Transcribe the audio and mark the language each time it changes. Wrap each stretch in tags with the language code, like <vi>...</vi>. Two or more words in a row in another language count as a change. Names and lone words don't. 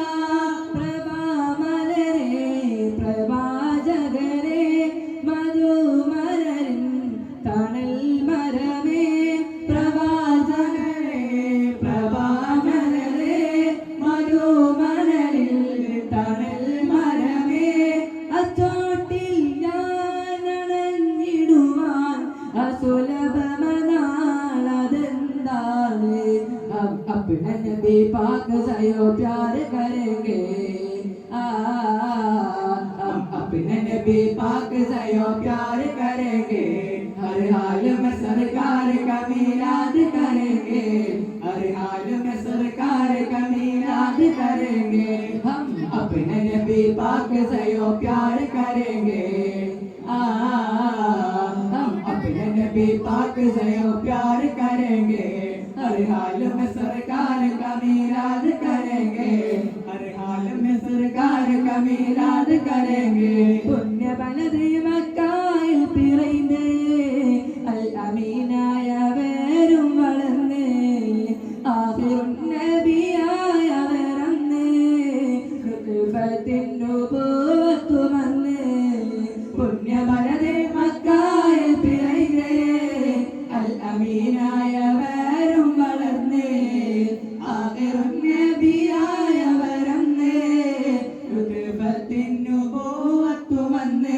<ml>പ്രഭാമലരേ പ്രഭാജകരേ മധുമലരിൻ തണൽ മരമേ, പ്രഭാജകരേ പ്രഭാമലരേ മധുമലരിൻ തണൽ മരമേ. അച്ചോട്ടിൽ ഞാൻ അണഞ്ഞിടുവാൻ അസുലഭമനാളതെന്താണ്.</ml> <hi>अपने नबी पाक से प्यार करेंगे, हम अपने नबी पाक से प्यार करेंगे. हर हाल में सरकार का मीलाद करेंगे, हर हाल में सरकार का मीलाद करेंगे. हम अपने नबी पाक से प्यार करेंगे, हम अपने नबी पाक से प्यार करेंगे. हर हाल में सरकार का मीलाद करेंगे, हर हाल में सरकार का मीलाद करेंगे.</hi> <ml>പുണ്യ ബലദ് മക്കായിൽ പിറന്ന് അൽ അമീനായവരും വളർന്ന് ആഖിറുൻ നബിയായവരന്ന് ഖുതുബത്തിൻ നുബുവത്ത് വന്ന്. പുണ്യ ബലദ് മക്കായിൽ പിറന്ന് അൽ അമീനായവരും വളർന്ന് ആഖിറുൻ നബിയായവരന്ന് ഖുതുബത്തിൻ നുബുവത്ത് വന്ന്.</ml>